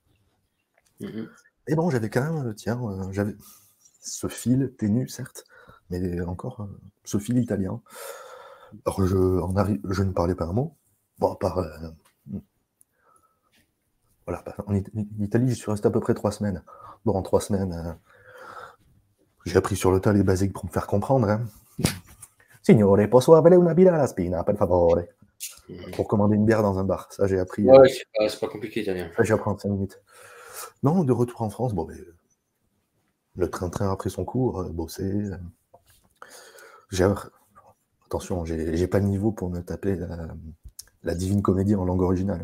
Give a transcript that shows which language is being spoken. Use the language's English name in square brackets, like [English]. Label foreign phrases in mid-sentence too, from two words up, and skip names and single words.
[French] Et bon, j'avais quand même, j'avais ce fil ténu, certes, mais encore ce fil italien. Alors, je ne parlais pas un mot. Bon, à part. Voilà, en Italie, j'y suis resté à peu près 3 semaines. Bon, en 3 semaines, j'ai appris sur le tas les basiques pour me faire comprendre. Hein. [Italian] Signore, posso avere una birra alla spina, per favore. [French] Pour commander une bière dans un bar. Ça, j'ai appris. Ouais, c'est pas compliqué, italien. Ça, j'ai appris en 5 minutes. Non, de retour en France, bon, mais, le train-train a pris son cours, bossé. Attention, j'ai pas le niveau pour me taper la Divine Comédie en langue originale.